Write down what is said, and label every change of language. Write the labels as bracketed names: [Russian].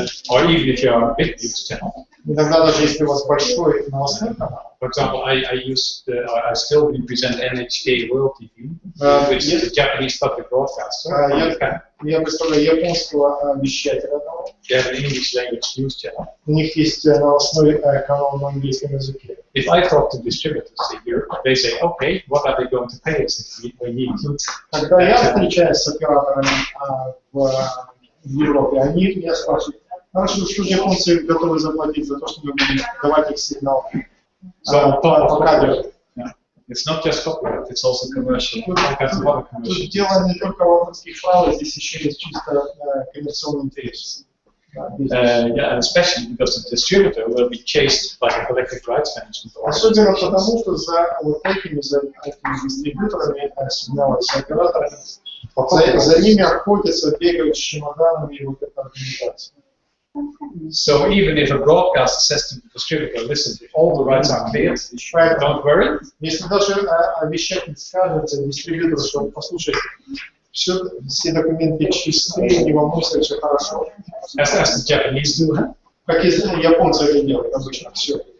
[English] or even if you are a big news channel, [Russian] иногда даже если у вас большой новостной канал, [English] for example, I still represent NHK World TV, which is a Japanese public broadcaster. [Russian] я представляю японского вещателя, [English] They have an English language news channel. [Russian] у них есть новостной канал на английском языке. [English] If I talk to distributors here, they say, okay, what are they going to pay us if we need to? [Russian] Когда я встречаюсь с операторами в Европе, они меня спрашивают, хорошо, что японцы готовы заплатить за то, что мы будем давать их сигнал по кабелю. [English] It's not just copyright, it's also commercial. All kinds of other commercial. [Russian] Тут дело не только в авторских правах, здесь еще есть чисто коммерционный интерес. [English] Yeah, and especially because the distributor will be chased by the collective rights management. [Russian] Особенно потому, что за вот этими дистрибьюторами сигналов, с операторами, за ними охотятся, бегают с чемоданами вот эта организация. [English] So even if a broadcaster says to the distributor, listen, all the rights are cleared, don't worry. [Russian] Если даже вещатель скажет дистрибьютору, что послушай, все документы чисты, не волнуйся, все хорошо. [English] As the Japanese do, huh? [Russian] Как японцы это делают обычно, все.